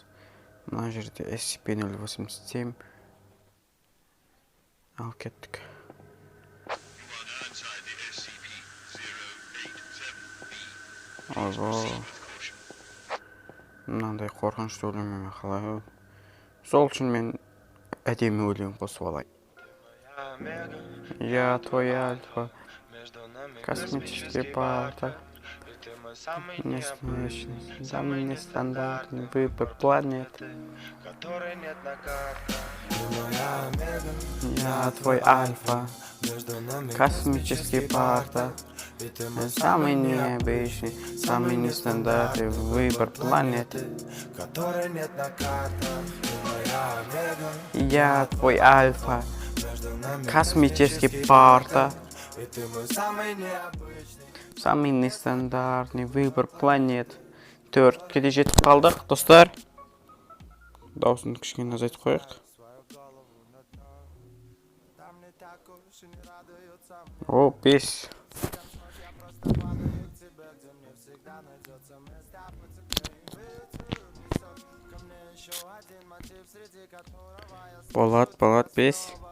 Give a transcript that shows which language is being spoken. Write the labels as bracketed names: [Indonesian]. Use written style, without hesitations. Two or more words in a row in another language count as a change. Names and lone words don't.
[Kazakh] Мына жерде SCP-087 ал кеттік. Ойбо. Мынандай қорқынышты өлеңмен қалай. Сол үшін мен әдемі өлең қосып алайын. [Russian] Я твой альфа, космический портал. Самый нестандартный выбор планеты. Я твой альфа, космический портал. Самый необычный, самый нестандартный выбор планеты. Я твой альфа, космический портал. Самый нестандартный выбор планет. [Kazakh] 4-ке де жетіп қалдық, достар. Даусымды кішкене азайтып қояйық. О, 5. Болады, 5.